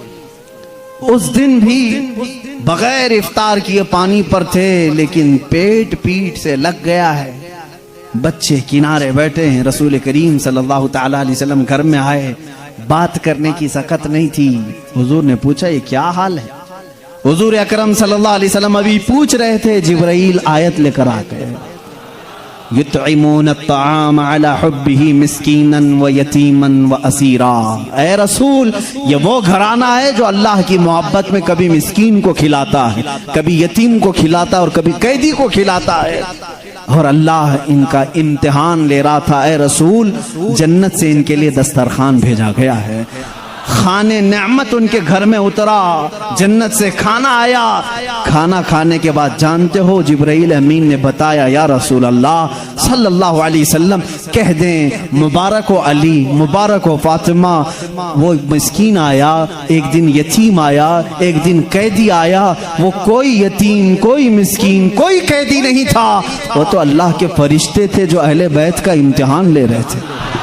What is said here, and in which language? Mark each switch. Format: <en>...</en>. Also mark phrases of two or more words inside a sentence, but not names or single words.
<ur>اس دن بھی بغیر افطار کیے پانی پر تھے، لیکن پیٹ سے لگ گیا ہے۔ بچے کنارے بیٹھے ہیں، رسول کریم صلی اللہ تعالی علیہ وسلم گھر میں آئے، بات کرنے کی سکت نہیں تھی۔ حضور نے پوچھا یہ کیا حال ہے؟ حضور اکرم صلی اللہ علیہ وسلم ابھی پوچھ رہے تھے، جبرائیل آیت لے کر آ گئے،</ur> <ar>یطعمون الطعام علی حبہ مسکینا و یتیما و اسیرا۔</ar> <ur>اے رسول، یہ وہ گھرانہ ہے جو اللہ کی محبت میں کبھی مسکین کو کھلاتا ہے، کبھی یتیم کو کھلاتا ہے اور کبھی قیدی کو کھلاتا ہے، اور اللہ ان کا امتحان لے رہا تھا۔ اے رسول، جنت سے ان کے لیے دسترخوان بھیجا گیا ہے۔ کھانے نعمت ان کے گھر میں اترا، جنت سے کھانا آیا. کھانا کھانے کے بعد جانتے ہو جبرائیل امین نے بتایا,</ur> <ar>یا رسول اللہ صلی اللہ علیہ وسلم</ar> <ur>کہہ دیں مبارک ہو علی، مبارک ہو فاطمہ، وہ مسکین آیا، ایک دن یتیم آیا، ایک دن قیدی آیا، وہ کوئی یتیم، کوئی مسکین، کوئی قیدی نہیں تھا، وہ تو اللہ کے فرشتے تھے جو اہل بیت کا امتحان لے رہے تھے.</ur>